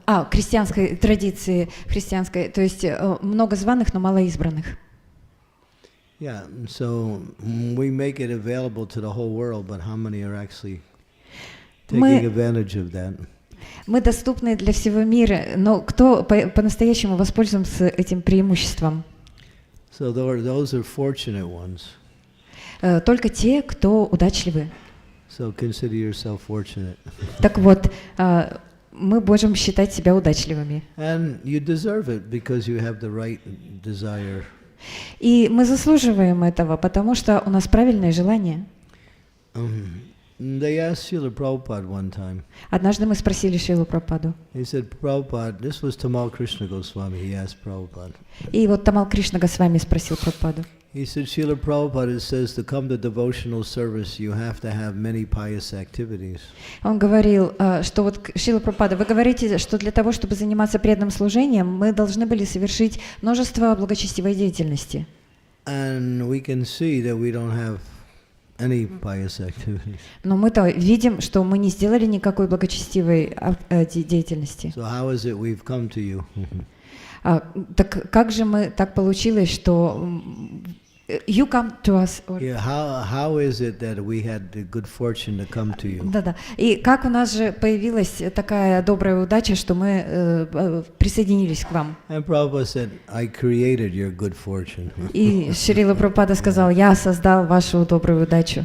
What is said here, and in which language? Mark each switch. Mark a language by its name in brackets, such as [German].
[Russian] Крестьянской традиции, христианской, то есть много званых, но мало избранных. [English] Yeah, so we make it available to the whole world, but how many are actually taking advantage of that? [Russian] Мы доступны для всего мира, но кто по-настоящему воспользуется этим преимуществом? [English] So those are fortunate ones. [Russian] Только те, кто удачливы. [English] So consider yourself fortunate. [Russian] Так вот, мы можем считать себя удачливыми. [English] And you deserve it because you have the right desire. [Russian] И мы заслуживаем этого, потому что у нас правильное желание. [English] They asked Srila Prabhupada one time. [Russian] Однажды мы спросили Шрилу Прабхупаду. [English] He said, Prabhupada, this was Tamal Krishna Goswami, he asked Prabhupada. [Russian] И вот Тамал Кришна Госвами спросил Прабхупаду. [English] He said, Srila Prabhupada says to come to devotional service, you have to have many pious activities. [Russian] Он говорил, что вот Шрила Прабхупада, вы говорите, что для того, чтобы заниматься преданным служением, мы должны были совершить множество благочестивой деятельности. [English] And we can see that we don't have any pious activities. [Russian] Но мы-то видим, что мы не сделали никакой благочестивой деятельности. [English] So how is it we've come to you? [Russian] Так как же так получилось, что [English] you come to us? Yeah, how is it that we had the good fortune to come to you? [Russian] Да-да. И как у нас же появилась такая добрая удача, что мы присоединились к вам? [English] And Prabhupada said, I created your good fortune. [Russian] И Шрила Прабхупада сказал, я создал вашу добрую удачу.